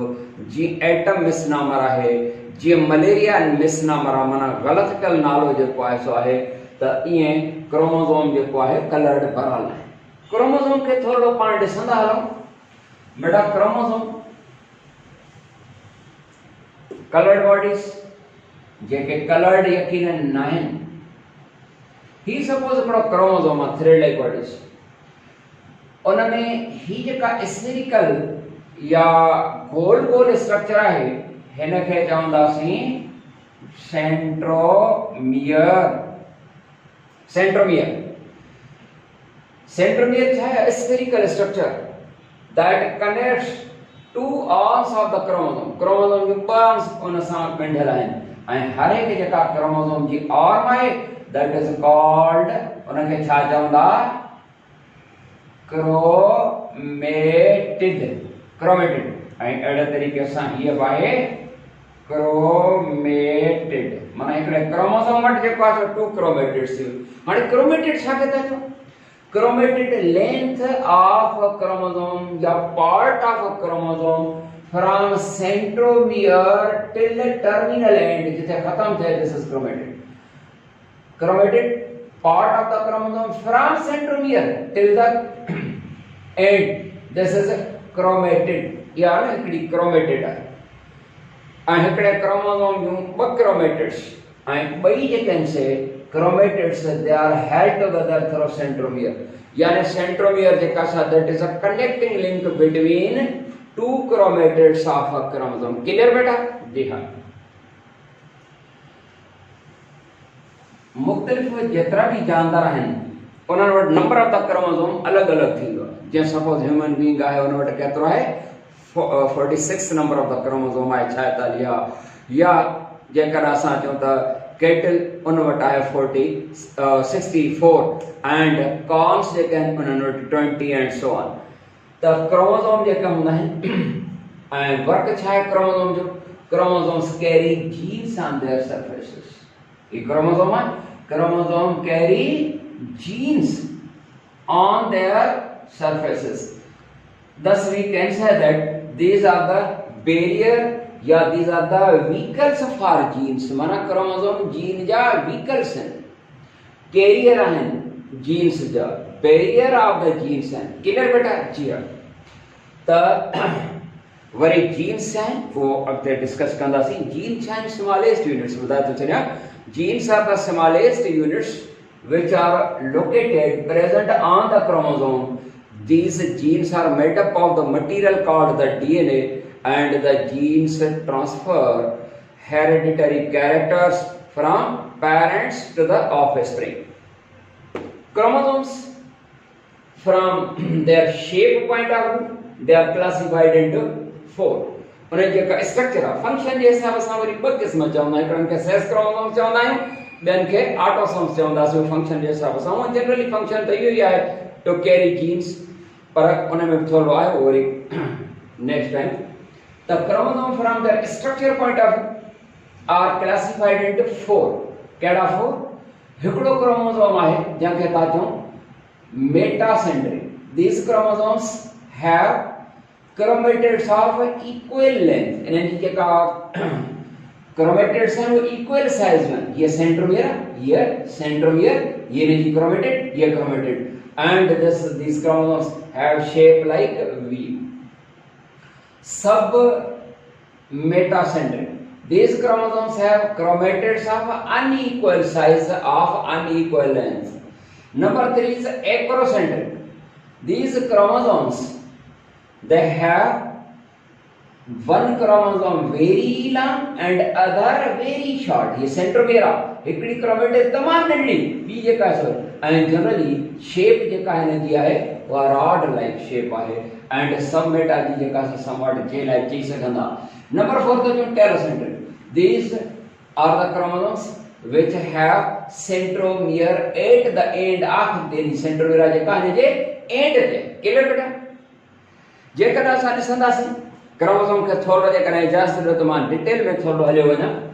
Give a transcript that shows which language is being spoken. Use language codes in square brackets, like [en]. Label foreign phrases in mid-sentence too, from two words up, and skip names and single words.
[sd] जीअं [en] atom misnomer [sd] आहे जीअं [en] malaria misnomer [sd] आहे माना ग़लति कयल नालो जेको आहे सो आहे त ईअं क्रोमोसोम जेको आहे कलर्ड भरियल आहे। क्रोमोसोम के थोड़ो पाण ॾिसंदा हलूं बेटा। [en] chromosome coloured bodies [sd] जेके कलर्ड यकीनन न आहिनि। ही सपोज हिकिड़ो क्रोमोसोम आहे [en] thread like bodies, [sd] उनमें ही जेका स्फेरिकल या गोल गोल स्ट्रक्चर आहे हिन खे चवंदासीं सेंट्रोमियर। सेंट्रोमियर सेंट्रोमियर छा आहे? [en] spherical structure that connects to arms of the chromosome. [sd] क्रोमोसोम जी आर्म्स उन सां ॻंढियल आहिनि ऐं हर हिकु जेका क्रोमोसोम जी आर्म आहे [en] that is called, [sd] उनखे छा चवंदा? क्रोमेटिड। क्रोमेटिड। ऐं अहिड़े तरीक़े सां हीअ बि आहे क्रोमेटिड। माना हिकिड़े क्रोमोसोम वटि जेको आहे [en] two chromatids. [sd] हाणे क्रोमेटिड छा था चऊं? [en] chromatid length of a chromosome or part of a chromosome from centromere till terminal end, [sd] जिथे खत्म थे, [en] this is chromatid. Chromated part of the chromosome from centromere till the end, this is chromated। [sd] या हिकिड़ी chromated आहे ऐं हिकिड़े क्रोमोसोम जूं ॿ क्रोमेटिड्स ऐं ॿई जेके आहिनि से [en] chromatids they are held together through centromere. [sd] यानी सेंट्रोमियर जेका सा [en] that is a connecting link between two chromatids of a chromosome. [sd] क्लियर बेटा? [hi] जी हाँ। [sd] मुख्तलिफ जेतिरा भी जानदार आहिनि उन्हनि वटि [en] number of the chromosome [sd] अलॻि अलॻि थींदो आहे। जीअं सपोज [en] human being [sd] आहे, उन वटि केतिरो आहे? 46 [en] number of the chromosome [sd] आहे, 46। या जेकॾहिं असां चऊं त कैटल उन वटि आहे 64 [en] and corns [sd] जेके आहिनि उन्हनि वटि 20 [en] and so on. [sd] त क्रोमोसोम जेके हूंदा आहिनि ऐं वर्क छा आहे क्रोमोसोम जो? [en] chromosomes carry genes on their surfaces. [hi] ये क्रोमोसोम है, [en] chromosome carry genes on their surfaces, thus we can say that these are the barrier या these are the vehicles for genes। [sd] माना क्रोमोसोम जीन जा vehicles हैं, कैरियर आहिनि जीन्स जा, [en] barrier of the genes [sd] आहिनि। क्लियर बेटा? [hi] जी हाँ। [sd] त वरी जीन्स आहिनि वो अॻिते डिस्कस कंदासीं। जीन छा आहिनि? [en] smallest units [sd] ॿुधाए थो छॾियां। [en] Genes are the smallest units which are located present on the chromosome. These genes are made up of the material called the DNA, and the genes transfer hereditary characters from parents to the offspring. Chromosomes, from their shape point of view, they are classified into 4। [sd] उन्हें जेका स्ट्रक्चर आहे फंक्शन जे हिसाब सां वरी ॿ क़िस्म चवंदा आहियूं। हिकिड़नि खे [en] sex chromosome [sd] चवंदा आहियूं, ॿियनि खे ऑटोसोम्स चवंदासीं फंक्शन जे हिसाब सां। ऐं जनरली फंक्शन त इहो ई आहे [en] to carry genes, [sd] पर उन में थोरो आहे उहो वरी [en] next time. त chromosome from their structure point of view are classified into 4. [sd] कहिड़ा 4? हिकिड़ो क्रोमोसोम आहे जंहिंखे था चऊं मेटासेंट्रिक। [en] these chromosomes have chromatids of equal length। [sd] इन्हनि जी जेका क्रोमेटिड्स हैं वो [en] equal size [sd] में। ये सेंट्रोमियर, ये सेंट्रोमियर, ये इन्हनि जी क्रोमेटिड, ये क्रोमेटिड, [en] एंड these chromosomes have shape like V। सब metacentric। These chromosomes have chromatids of unequal size of unequal length। Number 3 is acrocentric। These chromosomes they have one chromosome very long and other very short। [sd] ये सेंट्रोमियर आहे, हिकिड़ी क्रोमेटिड तमामु नंढी, ॿी जेका आहे ऐं जनरली शेप जेका हिन जी आहे उहा [en] rod like shape [sd] आहे एंड सब मेटा जी जेका समवट जे लाइक चई सघंदा। नंबर 4 तो जो टेलोसेंट्रिक। [en] these are the chromosomes which have centromere at the end of the centromere जेका हिन जे एंड ते। क्लियर बेटा? [sd] जेकॾहिं असां ॾिसंदासीं क्रोमोसोम खे थोरो जेकॾहिं इजाज़त ॾियो त मां डिटेल में थोरो हलियो वञा।